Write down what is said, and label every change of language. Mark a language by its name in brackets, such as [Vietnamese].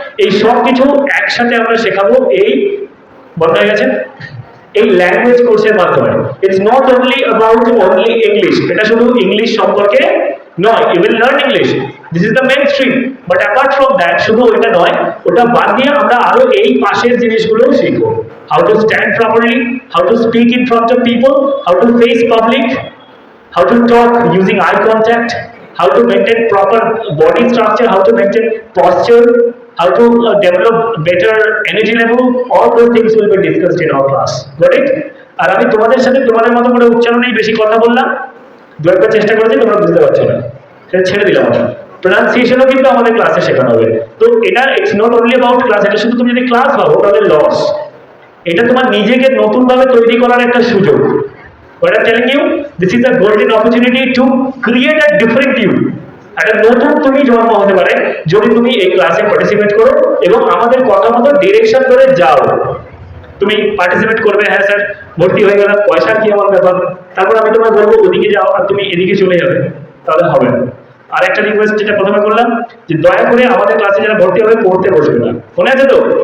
[Bangla] এই সব কিছু একসাথে আমরা শেখাবো এই, বলা হয়ে গেছে, এই ল্যাঙ্গুয়েজ কোর্সের মাধ্যমে। [English] it's not only about only English, [Bangla] এটা শুধু ইংলিশ সম্পর্কে নয়, [English] you will learn English, this is the mainstream, but apart from that, [Bangla] শুধু ওইটা নয়, ওটা বাদ দিয়ে আমরা আরো এই পাশের জিনিসগুলো শিখবো। [English] How to stand properly, how to speak in front of people, how to face public, how to talk using eye contact, how to maintain proper body structure, how to maintain posture, how to develop better energy level, all those things will be discussed in our class. Got it? [Bangla] আর আমি তোমাদের সাথে তোমাদের মতো করে উচ্চারণেই বেশি কথা বললাম, দু একবার চেষ্টা করেছি, তোমরা বুঝতে পারছো না, সেটা ছেড়ে দিলাম আমরা। প্রোনাউন্সিয়েশনও কিন্তু আমাদের ক্লাসে শেখানো হবে। তো এটা [English] it's not only about class, [Bangla] এটা শুধু তুমি যদি ক্লাস ভাবো তাহলে লস। এটা তোমার নিজেকে নতুন ভাবে তৈরি করার একটা সুযোগ। [English] What I'm telling you, this is a golden opportunity to create a different you. [Bangla] একটা নতুন তুমি জন্ম হতে পারে যদি তুমি এই ক্লাসে পার্টিসিপেট করো এবং আমাদের কথা মতো ডিরেকশন ধরে যাও। তুমি পার্টিসিপেট করবে, হ্যাঁ স্যার ভর্তি হয়ে গেলাম, পয়সা কি আমার ব্যাপার, তারপর আমি তোমায় বলবো ওদিকে যাও আর তুমি এদিকে চলে যাবে, তাহলে হবে না। আর একটা রিকোয়েস্ট যেটা প্রথমে করলাম, যে দয়া করে আমাদের ক্লাসে যারা ভর্তি হবে পড়তে বসবে না, মনে আছে তো?